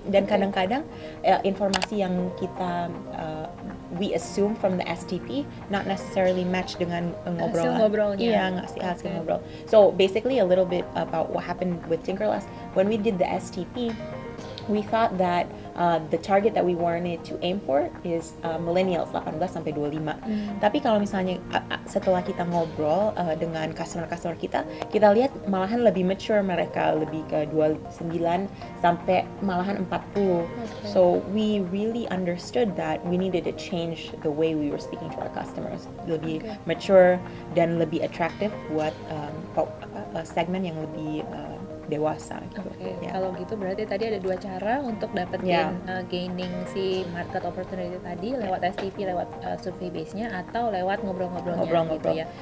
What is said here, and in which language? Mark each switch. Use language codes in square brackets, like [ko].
[id] Dan kadang-kadang informasi yang kita [en] we assume from the STP not necessarily match dengan [id] ngobrolnya. Iya, hasil ngobrol. [en] So basically a little bit about what happened with Tinkerless. When we did the STP, we thought that the target that we wanted to aim for is millennials 18 sampai 25. [id] Tapi kalau misalnya setelah kita ngobrol dengan customer kita lihat malahan lebih mature mereka, lebih ke 29 sampai malahan 40. [en] So we really understood that we needed to change the way we were speaking to our customers. [id] Lebih mature dan lebih attractive buat segmen yang lebih dewasa gitu. Kalau gitu berarti tadi ada 2 cara untuk dapetin gaining si market opportunity tadi, lewat STP, lewat survey base-nya, atau lewat ngobrol-ngobrolnya gitu ya.